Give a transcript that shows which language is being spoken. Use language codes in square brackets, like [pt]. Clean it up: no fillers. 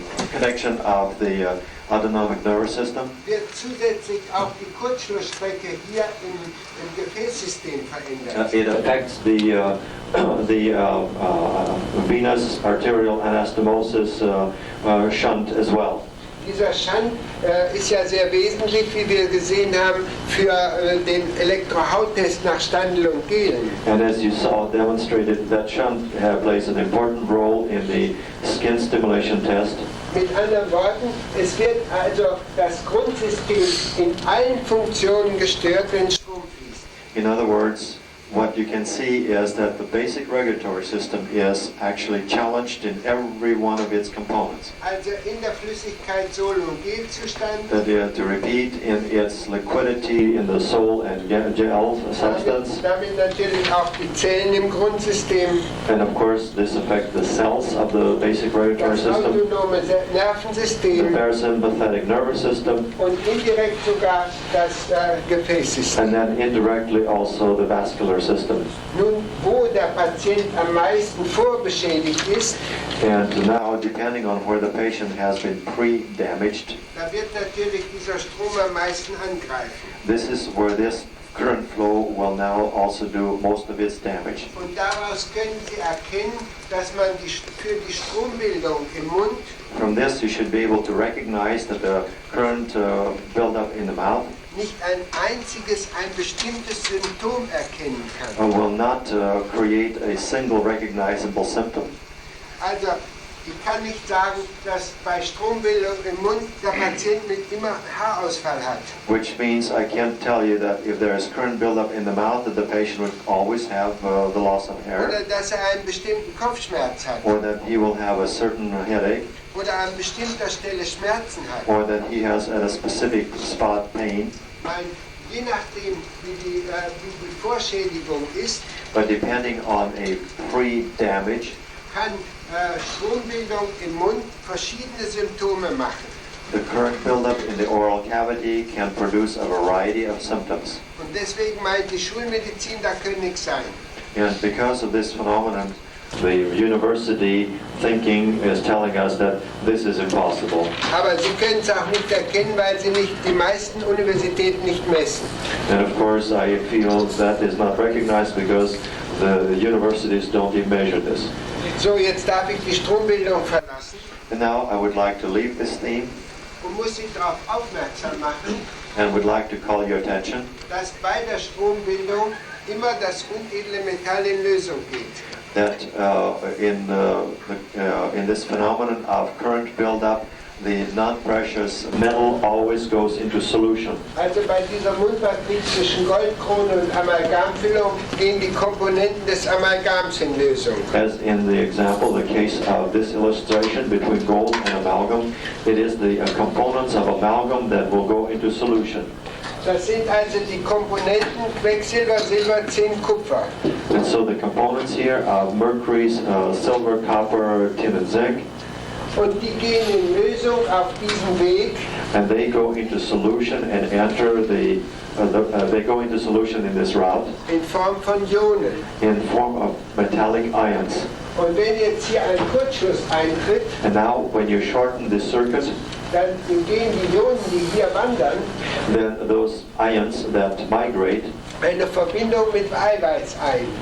[en] connection of the autonomic nervous system. [de] Wird zusätzlich auch die Kurzschlussstrecke hier im Gefäßsystem verändert. [en] It affects the venous arterial anastomosis shunt as well. [de] Dieser Shunt ist ja sehr wesentlich, wie wir gesehen haben, für den Elektrohauttest nach Standel und Gehlen. [en] And as you saw demonstrated, that shunt plays an important role in the skin stimulation test. [de] Mit anderen Worten, es wird also das Grundsystem in allen Funktionen gestört, wenn Strom fließt. [en] In other words, what you can see is that the basic regulatory system is actually challenged in every one of its components. [de] Also in der Flüssigkeit Sol- und Gelzustand. [en] To repeat, in its liquidity, in the soul and gel substance. [de] Damit natürlich auch die Zellen im Grundsystem. [en] And of course, this affects the cells of the basic regulatory [de] Das [en] system, [de] autonome [en] the [de] Nervensystem [en] parasympathetic nervous system, [de] und indirekt sogar das Gefäßsystem. [en] and then indirectly also the vascular system. [de] Nun, wo der Patient am meisten vorbeschädigt ist, [en] And now, depending on where the patient has been pre-damaged, [de] da wird natürlich dieser Strom am meisten angreifen. [en] this is where this current flow will now also do most of its damage. [de] Und daraus können Sie erkennen, dass man für die Strombildung im Mund [en] From this, you should be able to recognize that the current buildup in the mouth [de] nicht ein bestimmtes Symptom erkennen kann. [en] will not create a single recognizable symptom. [de] Also, ich kann nicht sagen, dass bei Strombildung im Mund der Patient mit immer Haarausfall hat. [en] Which means I can't tell you that if there is current buildup in the mouth, that the patient would always have the loss of hair, [de] Oder dass einen bestimmten Kopfschmerz hat. [en] or that he will have a certain headache, [de] Oder an bestimmter Stelle Schmerzen hat. [en] or that he has at a specific spot pain. [de] Weil je nachdem, wie die Vorschädigung ist, [en] But depending on a pre-damage, [de] kann Strombildung im Mund verschiedene Symptome machen. [en] the current buildup in the oral cavity can produce a variety of symptoms. [de] Und deswegen meint die Schulmedizin, da kann nichts sein. [en] And because of this phenomenon, the university thinking is telling us that this is impossible. [de] Aber Sie können es auch nicht erkennen, weil Sie nicht die meisten Universitäten nicht messen. [en] And of course, I feel that is not recognized because the universities don't even measure this. [de] So, jetzt darf ich die Strombildung verlassen [en] And now I would like to leave this theme [de] und muss Sie darauf aufmerksam machen, [en] and would like to call your attention [de] dass bei der Strombildung immer das unedle Metall in Lösung geht. [en] that in this phenomenon of current buildup, the non-precious metal always goes into solution. [de] Also bei dieser Mundpartie zwischen Goldkrone und Amalgamfüllung gehen die Komponenten des Amalgams in Lösung. [en] As in the example, the case of this illustration between gold and amalgam, it is the components of amalgam that will go into solution. [de] Das sind also die Komponenten Quecksilber, Silber, Zinn, Kupfer. [en] And so the components here of mercury, silver, copper, tin and zinc, [de] Und die gehen in Lösung auf diesem Weg. [en] and they go into solution and enter they go into solution in this route [de] In Form von Ionen. [en] in form of metallic ions. [de] Und wenn jetzt hier ein Kurzschluss eintritt, [en] And now when you shorten this circuit, [de] dann gehen die Ionen, die hier wandern, [en] then those ions that migrate [de] eine Verbindung mit Eiweiß ein.